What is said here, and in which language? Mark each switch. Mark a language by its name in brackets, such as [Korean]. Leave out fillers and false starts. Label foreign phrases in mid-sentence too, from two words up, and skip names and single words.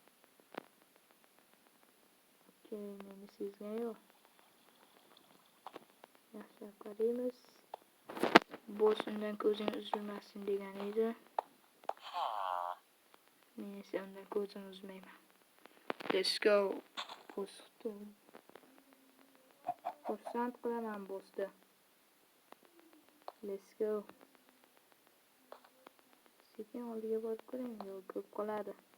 [Uzbek] Meni sezgan yo'q. Yaxshilab qaraymiz. Boss undan ko'zing uzilmasin degan edi. Men esa undan ko'zim uzmayman. [English] Let's go. Boss. [Uzbek] Xursand qilaman bossni. [English] Let's go. [Uzbek] Sekin oldiga borib ko'ring, yo'q ko'p qoladi.